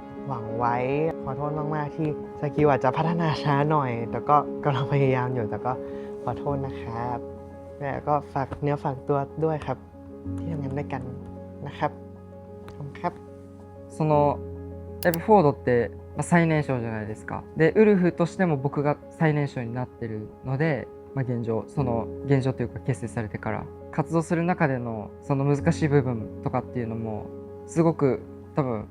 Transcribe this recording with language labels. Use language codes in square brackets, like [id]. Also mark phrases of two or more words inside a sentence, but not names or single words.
[th] หวังไว้ขอโทษมากๆที่สกิลอาจจะพัฒนาช้าหน่อย แต่ก็กำลังพยายามอยู่แต่ก็ขอโทษนะครับแล้วก็ฝากเนื้อฝากตัวด้วยครับที่ทำงานด้วยกันนะครับขอบคุณครับ [ja] そのやっぱフォードって、最年少じゃないですか。でウルフとしても僕が最年少になってるので、現状というか結成されてから活動する中でのその難しい部分とかっていうのもすごく多分